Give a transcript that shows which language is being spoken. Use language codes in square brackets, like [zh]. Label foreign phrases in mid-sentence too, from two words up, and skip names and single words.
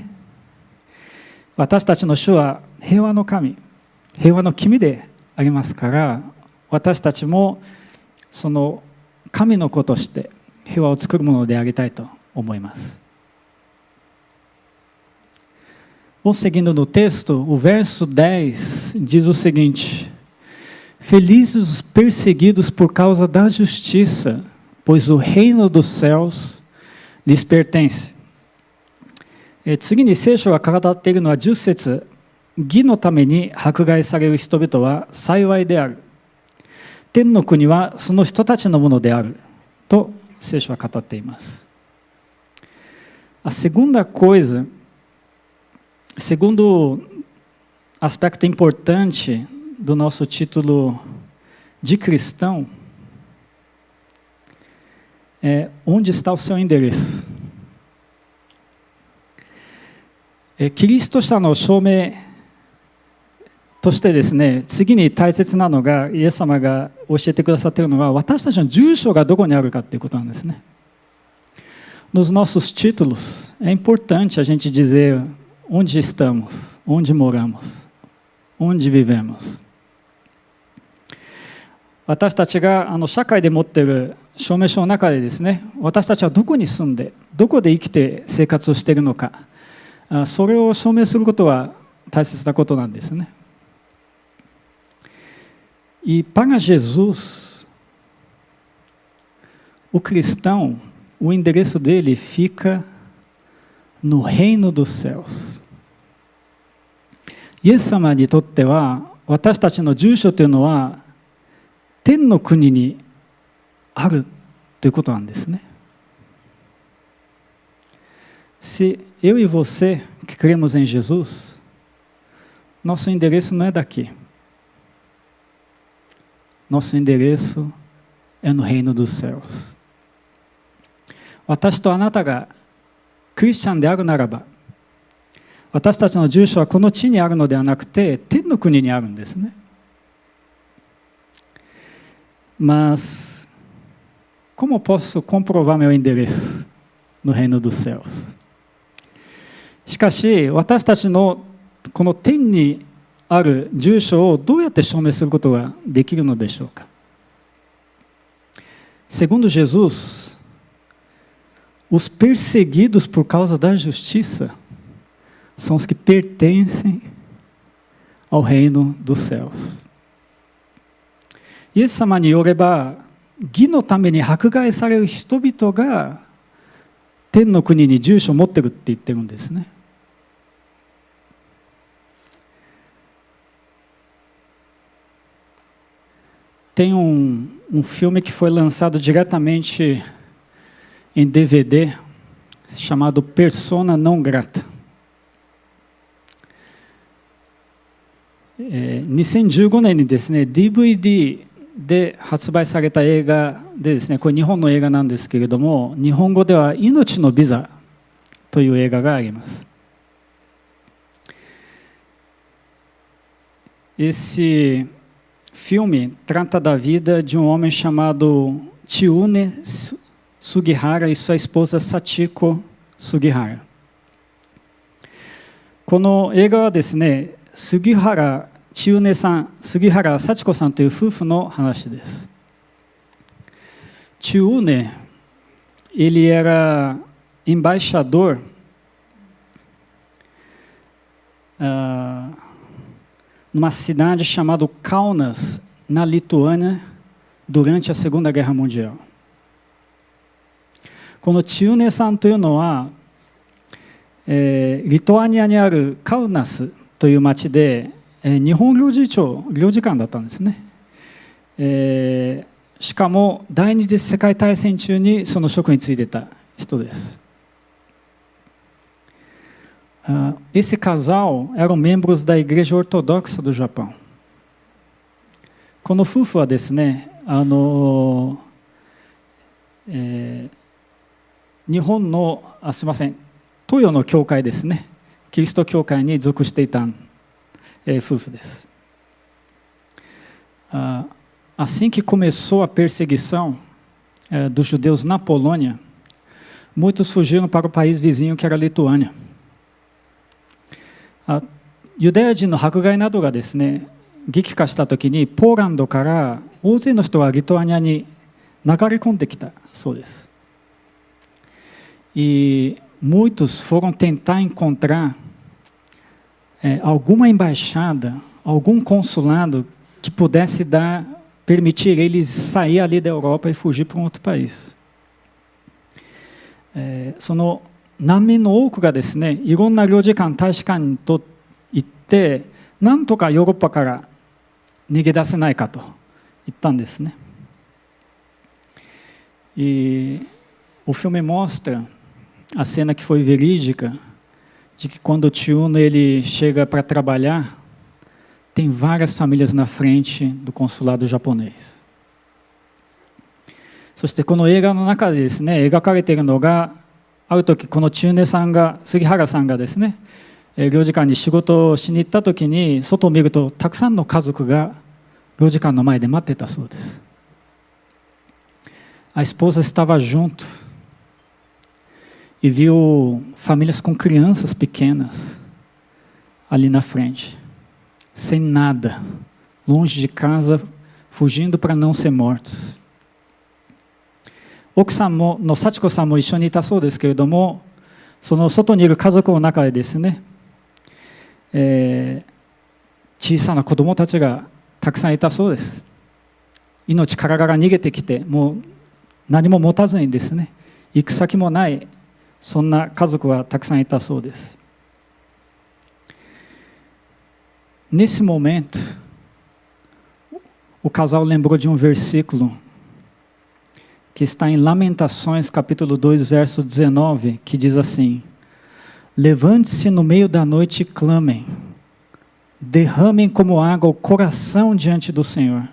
[ja] 私たちの主は平和の神、平和の君でありますから、私たちもその神の子として平和を作るものでありたいと思います. [pt] Vou seguindo no texto, o verso 10 diz o seguinte: Felizes os perseguidos por causa da justiça, pois o reino dos céus lhes pertence. [ja] 次に聖書が語っているのは10節、義のために迫害される人々は幸いである。天の国はその人たちのものである。と聖書は語っています。 [pt] A segunda coisa, segundo aspecto importante do nosso título de cristão é onde está o seu endereço. [ja] キリスト者の証明としてですね、次に大切なのが、イエス様が教えてくださっているのは、私たちの住所がどこにあるかということなんですね。 [pt] Nos nossos títulos, é importante a gente dizer onde estamos, onde moramos, onde vivemos. [ja] 私たちが社会で持っている証明書の中でですね、私たちはどこに住んで、どこで生きて生活をしているのか、それを証明することは大切なことなんですね。 [pt] E para Jesus, o cristão, o endereço dele fica no reino dos céus. [ja] イエス様にとっては、私たちの住所というのは天の国にあるということなんですね。 [pt] Se eu e você que cremos em Jesus, nosso endereço não é daqui. [ja] Nosso endereço é no reino dos céus. 私とあなたがクリスチャンであるならば、私たちの住所はこの地にあるのではなくて、天の国にあるんですね。 [pt] Mas como posso comprovar meu endereço no reino dos céus? [ja] しかし、私たちのこの天にある住所をどうやって証明することができるのでしょうか。 [pt] Segundo Jesus, os perseguidos por causa da justiça são os que pertencem ao reino dos céus. [ja] イエス様によれば、義のために迫害される人々が天の国に住所を持ってるって言ってるんですね。 [pt] Tem filme que foi lançado diretamente em DVD, chamado Persona Não Grata. [ja] 2015 年にですね、DVD で発売された映画でですね、これ日本の映画なんですけれども、日本語では命のビザという映画があります。 [pt] Esse filme trata da vida de homem chamado Chiune Sugihara e sua esposa Sachiko Sugihara. [ja] この映画はですね、杉原千畝さん、杉原幸子さんという夫婦の話です。 [pt] Chiune, ele era embaixador numa cidade chamada Kaunas, na Lituânia, durante a Segunda Guerra Mundial. [ja] この千畝さんというのは、リトアニアにあるカウナスという町で、日本領事官だったんですね。しかも第二次世界大戦中にその職に就いてた人です。 [pt] Esse casal eram membros da Igreja Ortodoxa do Japão. [ja] この夫婦はですね、日本のすみません、東洋の教会ですね、キリスト教会に属していた夫婦です。 [pt] Assim que começou a perseguição dos judeus na Polônia, muitos fugiram para o país vizinho que era a Lituânia. [ja] ユダヤ人の迫害などがですね、激化したときに、ポーランドから大勢の人がリトアニアに流れ込んできたそうです。 [pt] E muitos foram tentar encontrar alguma embaixada, algum consulado que pudesse permitir eles sair ali da Europa e fugir para um outro país. [ja] その難民の多くがですね、いろんな領事館、大使館にと行って、なんとかヨーロッパから逃げ出せないかと言ったんですね。 [pt] E o filme mostra a cena que foi verídica, de que quando o Chiuno ele chega para trabalhar, tem várias famílias na frente do consulado japonês. [ja] そしてこの映画の中でですね、描かれているのが、ある時この杉原さんがですね、領事館に仕事をしに行った時に、外を見るとたくさんの家族が領事館の前で待ってたそうです [pt] 。A esposa estava junto e viu famílias com crianças pequenas ali na frente, sem nada, longe de casa, fugindo para não ser mortos. [ja] 奥さんの幸子さんも一緒にいたそうですけれども、その外にいる家族の中でですね、小さな子供たちがたくさんいたそうです。命からがら逃げてきて、もう何も持たずにですね、行く先もない、そんな家族がたくさんいたそうです [pt] 。Nesse momento, o casal lembrou de um versículo que está em Lamentações, capítulo 2, verso 19, que diz assim: levante-se no meio da noite e clamem, derramem como água o coração diante do Senhor.